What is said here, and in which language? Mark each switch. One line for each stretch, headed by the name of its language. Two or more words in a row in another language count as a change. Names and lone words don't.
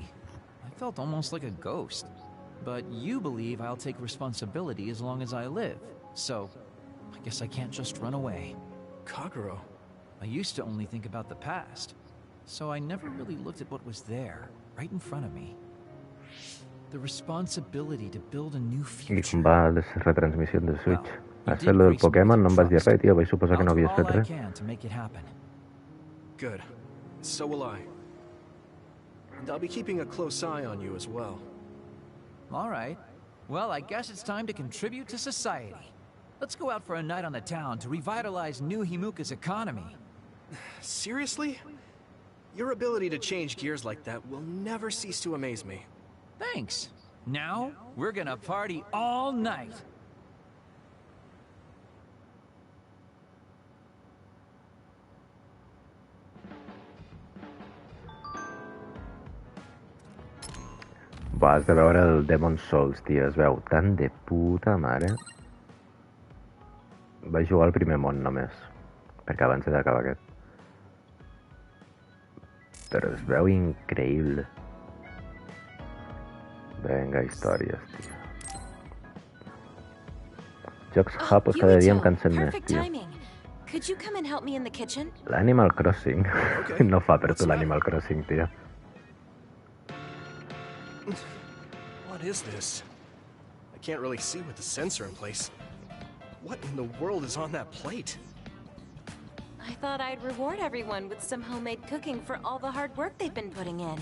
English: I felt almost like a ghost. But you believe I'll take responsibility as long as I live. So, I guess I can't just run away. Kagero, I used to only think about the past, so I never really looked at what was there, right in front of me. The responsibility to build a new future.
Catalan: I com va la retransmissió de Switch? Has fet lo del Pokémon? No em vas dir res, tio. Vaig suposar que no havies fet res.
English: Good. So will I. And I'll be keeping a close eye on you as well. All right. Well, I guess it's time to contribute to society. Let's go out for a night on the town to revitalize New Himuka's economy. Seriously? Your ability to change gears like that will never cease to amaze me. Thanks. Now, we're gonna party all night.
Catalan: Vas de veure el Demon Souls, tio. Es veu tan de puta mare. Vaig jugar al primer món només, perquè abans he d'acabar aquest. Però es veu increïble. Vinga, històries, tio. Jocs japos cada dia em cansen més, tio. L'Animal Crossing. No fa per tu l'Animal Crossing, tio.
English: What is this? I can't really see with the sensor in place. What in the world is on that plate? I thought I'd reward everyone with some homemade cooking for all the hard work they've been putting in.